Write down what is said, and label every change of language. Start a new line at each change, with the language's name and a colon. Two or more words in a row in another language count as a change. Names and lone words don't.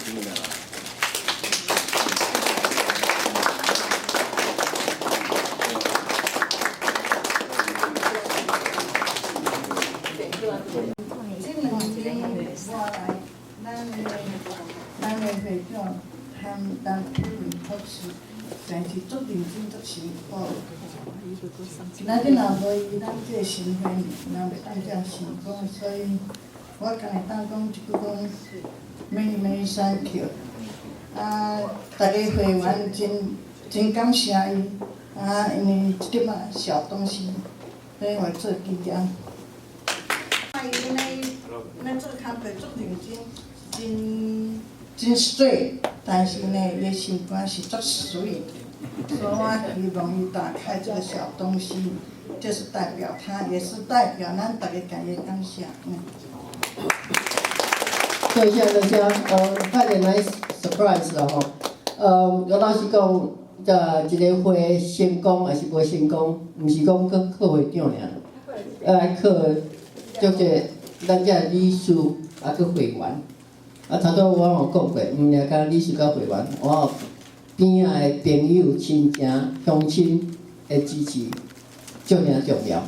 Min Nan Chinese: 这两天我来，咱的会长和咱同事。但是足认真足辛苦。今仔日若无伊，咱这个新会若袂当这样成功，所以我敢会当讲一句讲 ，
English: many thank you。
Min Nan Chinese: 大家会员真感谢伊，因为一点仔小东西，所以我做纪念。咱做工作足认真，真straight。但是呢，伊的心肝是足sweet，所以我希望伊打开这个小东西，就是代表他，也是代表咱大家感谢感谢。多谢，快点来 surprise 啦吼。我老实讲，一个会成功还是无成功，毋是讲去考会长尔，来考足侪咱遮理事去会员。头拄我有讲过，毋尔讲理事甲会员，我边仔的朋友、亲情、乡亲的支持，足尔重要。